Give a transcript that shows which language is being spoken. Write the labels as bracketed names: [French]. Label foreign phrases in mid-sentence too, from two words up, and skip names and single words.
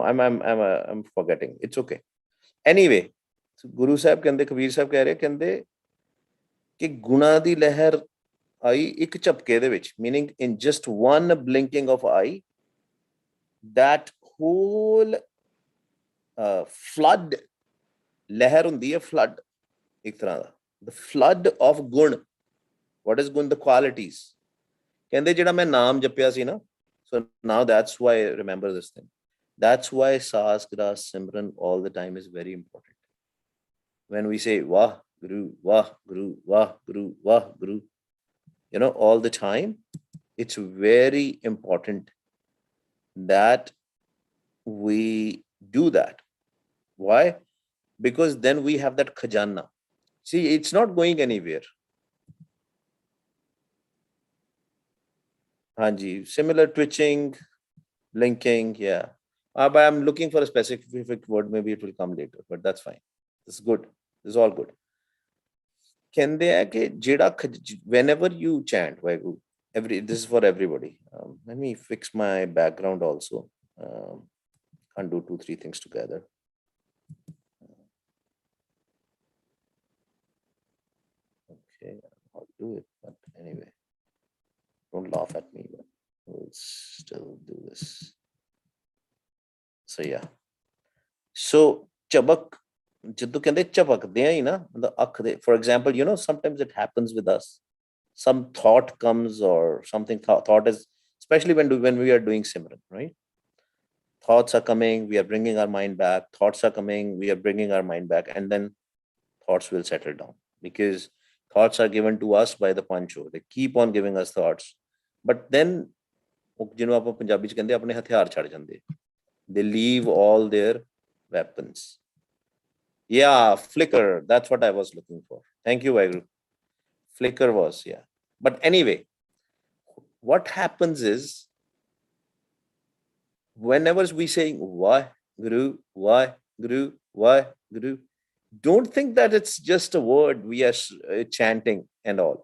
[English] I'm forgetting. It's okay. Anyway, [Punjabi] Guru Sahib ਕਹਿੰਦੇ, ਕਬੀਰ ਸਾਹਿਬ ਕਹਿ ਰਹੇ, ਕਹਿੰਦੇ ਕਿ ਗੁਣਾ ਦੀ ਲਹਿਰ ਆਈ ਇੱਕ ਝਪਕੇ ਦੇ ਵਿੱਚ, [English] meaning in just one blinking of eye, that whole flood, [Punjabi] ਲਹਿਰ ਹੁੰਦੀ ਹੈ flood ਇੱਕ ਤਰ੍ਹਾਂ ਦਾ, [English] the flood of ਗੁਣ. What is ਗੁਣ? The qualities. [Punjabi] ਕਹਿੰਦੇ ਜਿਹੜਾ ਮੈਂ ਨਾਮ ਜਪਿਆ ਸੀ ਨਾ, [English] so now that's why I remember this thing. That's why Saas Gras Simran all the time is very important. When we say Wah Guru, Wah Guru, Wah Guru, Wah Guru, you know, all the time, it's very important that we do that. Why? Because then we have that khajana. See, it's not going anywhere. Hanji, similar twitching, blinking, yeah. But I'm looking for a specific word. Maybe it will come later, but that's fine. This is good. This is all good. [Punjabi] ਕਹਿੰਦੇ ਆ ਕਿ ਜਿਹੜਾ [English] whenever you chant Vaheguru, this is for everybody. Let me fix my background also. Can't do 2-3 things together. Okay, I'll do it, but anyway, don't laugh at me, but we'll still do this. So yeah, so [Punjabi] chabak, ਜਦੋਂ ਕਹਿੰਦੇ ਝਪਕਦੇ ਆ ਹੀ ਨਾ, ਮਤਲਬ ਅੱਖ ਦੇ, [English] for example, you know, sometimes it happens with us, some thought comes or something, thought is, especially when we are doing Simran, right? Thoughts are coming, we are bringing our mind back, thoughts are coming, we are bringing our mind back, and then thoughts will settle down, because thoughts are given to us by the pancho. They keep on giving us thoughts, but then [Punjabi] ਜਿਹਨੂੰ ਆਪਾਂ ਪੰਜਾਬੀ ਚ ਕਹਿੰਦੇ ਆਪਣੇ ਹਥਿਆਰ ਛੱਡ ਜਾਂਦੇ, [English] they leave all their weapons. Yeah, flicker, that's what I was looking for. Thank you, Vaheguru. Flicker was, yeah. But anyway, what happens is, whenever we saying Vaheguru, Vaheguru, Vaheguru, don't think that it's just a word we are chanting and all.